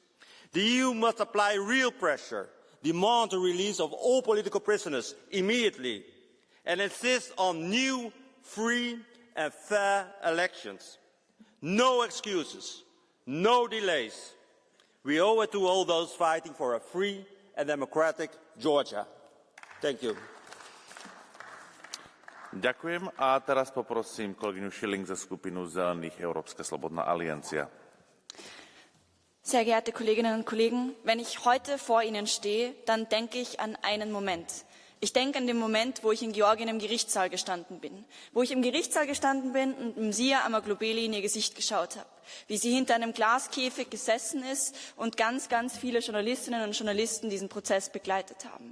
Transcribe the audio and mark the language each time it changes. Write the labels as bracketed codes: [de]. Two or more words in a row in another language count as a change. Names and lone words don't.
[en] The EU must apply real pressure, demand the release of all political prisoners immediately, and insist on new, free and fair elections. No excuses, no delays. We owe it to all those fighting for a free and democratic Georgia. Thank you. [sk] Ďakujem a teraz poprosím kolegyňu Schilling ze skupinu Zelených Európska slobodná aliancia. [de] Sehr geehrte Kolleginnen und Kollegen, wenn ich heute vor Ihnen stehe, dann denke ich an einen Moment. Ich denke an den Moment, wo ich in Georgien im Gerichtssaal gestanden bin. Wo ich im Gerichtssaal gestanden bin und Mzia Amaglobeli in ihr Gesicht geschaut habe. Wie sie hinter einem Glaskäfig gesessen ist und ganz, ganz viele Journalistinnen und Journalisten diesen Prozess begleitet haben.